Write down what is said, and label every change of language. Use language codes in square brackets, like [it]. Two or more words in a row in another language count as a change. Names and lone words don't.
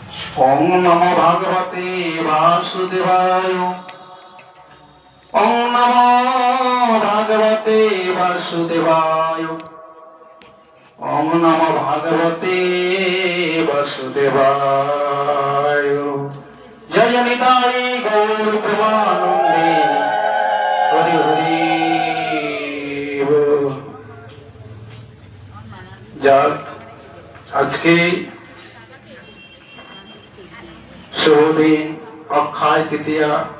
[sa] ওং নমো ভগবতে বাসুদেবায়। ওং নমো ভগবতে বাসুদেবায়। ওং নমো ভগবতে বাসুদেবায়। [bn] জয় নিতাই গৌর প্রেমানন্দে হরি হরি বল। যাক, আজকে শুভদিন অক্ষয় তৃতীয়া।